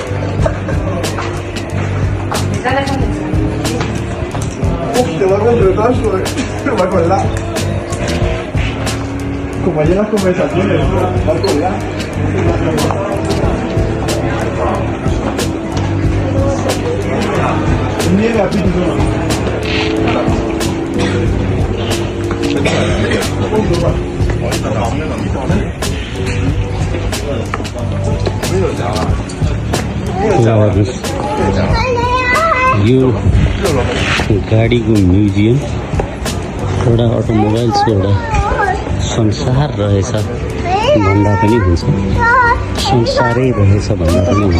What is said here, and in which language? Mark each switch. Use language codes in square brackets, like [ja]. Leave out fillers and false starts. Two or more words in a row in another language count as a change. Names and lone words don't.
[es] Te va con retraso, va a colgar. Como hay en las conversaciones, va a colgar. Niega, [ne] यो गाडीको म्युजियम एउटा अटोमोबाइल्सको एउटा संसार रहेछ भन्दा पनि हुन्छ, संसारै रहेछ भन्दा पनि हुन्छ।